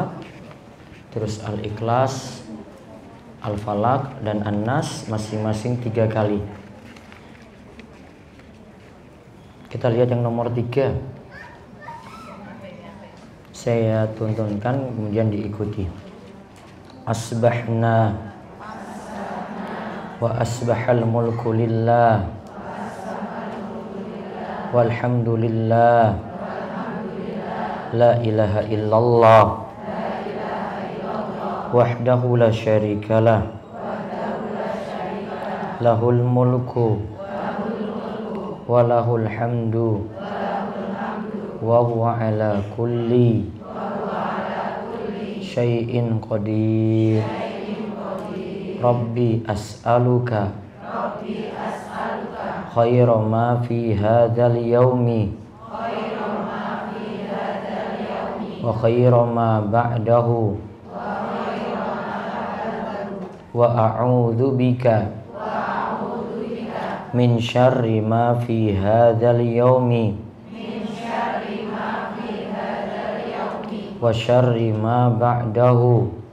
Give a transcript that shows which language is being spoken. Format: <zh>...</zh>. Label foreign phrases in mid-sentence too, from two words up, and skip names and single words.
<id>Terus Al-Ikhlas, Al-Falaq dan An-Nas masing-masing 3 kali. Kita lihat yang nomor 3. Saya tuntunkan kemudian diikuti.</id> <ar>أصبحنا وأصبح الملك لله والحمد لله لا إله إلا الله وحده لا شريك له له الملك وله الحمد وهو على كل شيء قدير. رب أسألك خير ما في هذا اليوم وخير ما بعده وأعوذ بك من شر ما في هذا اليوم وشر ما بعده.</ar>